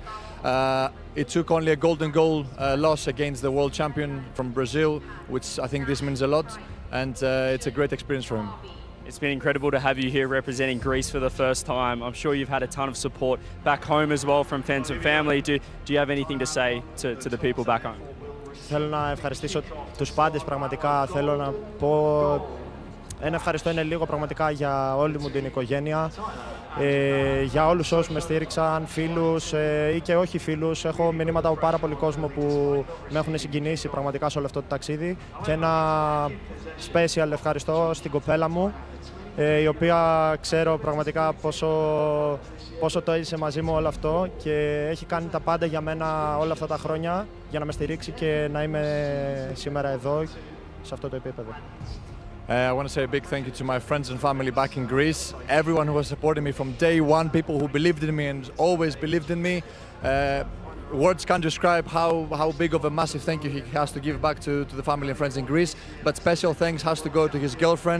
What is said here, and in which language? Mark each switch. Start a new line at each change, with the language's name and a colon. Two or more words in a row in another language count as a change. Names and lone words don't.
English: It took only a golden goal loss against the world champion from Brazil, which I think this means a lot, and it's a great experience for him. It's been incredible to have you here representing Greece for the first time. I'm sure you've had a ton of support back home as well from friends and family. Do you have anything to say to the people back home?
Greek: Θέλω να ευχαριστήσω τους πάντες, πραγματικά θέλω να πω ένα ευχαριστώ είναι λίγο πραγματικά για όλη μου την οικογένεια, για όλους όσους με στήριξαν, φίλους ή και όχι φίλους. Έχω μηνύματα από πάρα πολύ κόσμο που με έχουν συγκινήσει πραγματικά σε όλο αυτό το ταξίδι και ένα special ευχαριστώ στην κοπέλα μου, η οποία ξέρω πραγματικά πόσο το έζησε μαζί μου όλο αυτό και έχει κάνει τα πάντα για μένα όλα αυτά τα χρόνια για να με στηρίξει και να είμαι σήμερα εδώ σε αυτό το επίπεδο.
English: I want to say a big thank you to my friends and family back in Greece, everyone who has supported me from day one, people who believed in me and always believed in me. Words can't describe how big of a massive thank you he has to give back to the family and friends in Greece, but special thanks has to go to his girlfriend.